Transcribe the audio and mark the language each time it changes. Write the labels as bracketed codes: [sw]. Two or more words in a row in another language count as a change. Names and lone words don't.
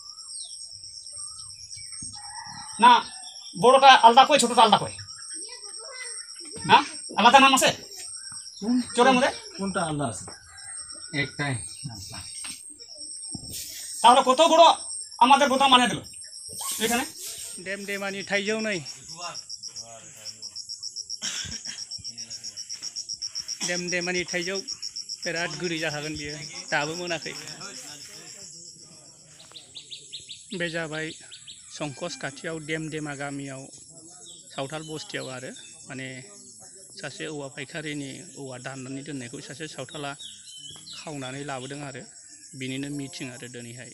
[bn] না, বড়টা আলাদা কয়, ছোটটা আলাদা কয়? হ্যাঁ, আলাদা নাম আছে চোরের মধ্যে? কোনটা আলাদা আছে? একটাই। তাহলে কত বড় আমাদের বোতাম মানে দিল এখানে। [brx] डेमडेमानि थाइजौ नै डेमडेमानि थाइजौ बिराद गोदै जाखागोन बियो, दाबो मोनाखै। बे जाबाय संकस खाथियाव डेमडेमा गामियाव सावथाल बस्तियाव आरो माने सासे औवा फायखारिनि औवा दाननानै दोननायखौ सासे सावथाला खावनानै लाबोदों आरो बिनिनो मिटिं आरो दिनैहाय।